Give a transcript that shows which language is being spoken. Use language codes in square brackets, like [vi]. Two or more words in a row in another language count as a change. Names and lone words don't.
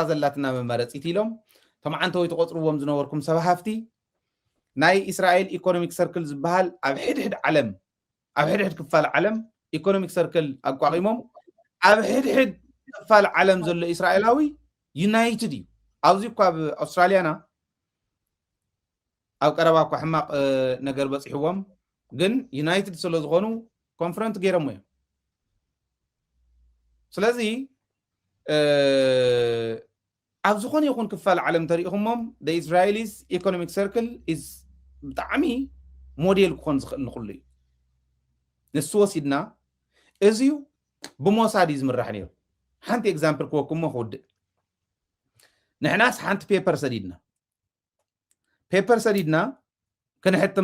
[ti] ዘላትና መመረፂት ኢሎም ተማዓንተወይ ተቆፅርዎም ዝነበርኩም ሰብ ሃፍቲ ናይ እስራኤል [en] economic circle [ti] ዝበሃል ኣብ ሕድሕድ ክፋል ዓለም [en] economic circle [ti] ኣቋቂሞም ኣብ ሕድሕድ ክፋል ዓለም ዘሎ እስራኤላዊ ዩናይትድ እዩ ኣብዚ እኳ ኣብ ኣውስትራልያና ኣብ ቀረባ እኳ ሕማቕ ነገር በፂሕዎም ግን ዩናይትድ ስለ ዝኾኑ ኮንፈረንት ገይሮሞ እዮም ስለዚ ኣብ ዝኾነ ይኹን ክፋል ዓለም ተሪኢኹሞም [en] the Israelis economic circle is [ti] ብጣዕሚ ሞዴል ክኾን ዝኽእል ንኹሉ እዩ ንሱ ወሲድና እዚዩ ብሞሳድ እዩ ዝምራሕ ነይሩ ሓንቲ ኤግዛምፕል ክወክሞ ክውድእ ንሕናስ ሓንቲ ፔፐር ሰዲድና ክንሕትም